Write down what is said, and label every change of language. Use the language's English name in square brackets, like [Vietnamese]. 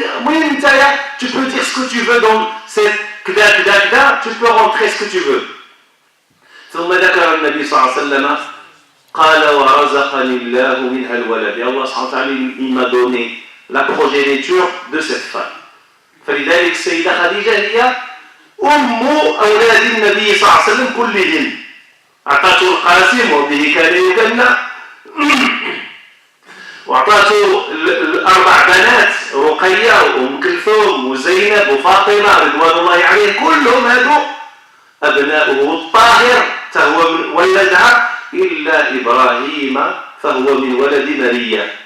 [Arabic] المهم نتايا [French] tu peux dire ce que tu veux dans cette [Arabic] كذا كذا كذا [French] tu peux rentrer ce que tu veux. [Arabic] ثم ذكر النبي صلى الله عليه وسلم قال ورزقني الله منها الولد. الله سبحانه وتعالى [French] il m'a donné la progéniture de cette femme. [Arabic] فلذلك السيدة خديجة هي أم أولاد النبي صلى الله عليه وسلم كلهم. أعطته القاسم وبه كان يكنى وأعطته الأربع بنات رقية وأم كلثوم وزينب وفاطمة رضوان الله عليهم كلهم هذو أبناؤه الطاهر فهو من ولدها إلا إبراهيم فهو من ولد مريم.